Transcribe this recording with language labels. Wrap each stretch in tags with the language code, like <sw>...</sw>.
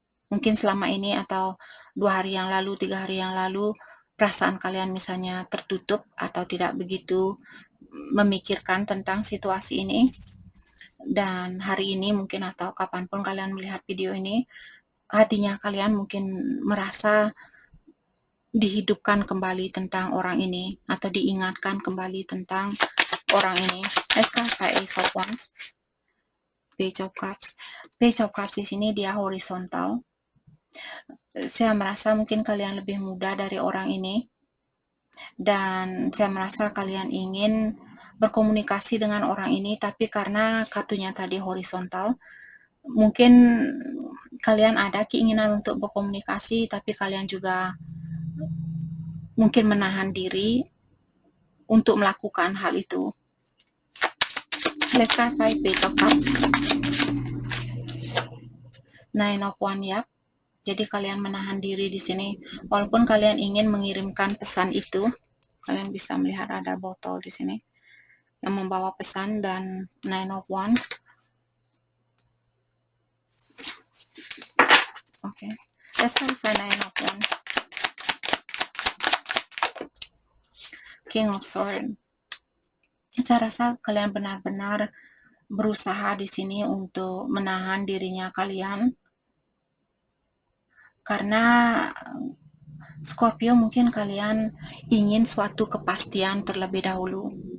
<id>Mungkin selama ini atau 2 hari yang lalu, 3 hari yang lalu, perasaan kalian misalnya tertutup atau tidak begitu memikirkan tentang situasi ini. Dan hari ini mungkin atau kapanpun kalian melihat video ini, hatinya kalian mungkin merasa dihidupkan kembali tentang orang ini, atau diingatkan kembali tentang orang ini.</id> <en>Ace of Wands, Page of Cups.</en> <id>Page of Cups di sini dia horizontal. Saya merasa mungkin kalian lebih muda dari orang ini, dan saya merasa kalian ingin berkomunikasi dengan orang ini, tapi karena kartunya tadi horizontal, mungkin kalian ada keinginan untuk berkomunikasi, tapi kalian juga mungkin menahan diri untuk melakukan hal itu.</id> <en>Let's start by Page of Cups, Nine of Wands, ya.</en> <id>Jadi kalian menahan diri di sini, walaupun kalian ingin mengirimkan pesan itu. Kalian bisa melihat ada botol di sini yang membawa pesan, dan Nine of Wands.</id> <en>Oke, let's start by Nine of Wands, King of Swords.</en> <id>Saya rasa kalian benar-benar berusaha di sini untuk menahan dirinya kalian, karena Scorpio mungkin kalian ingin suatu kepastian terlebih dahulu,</id>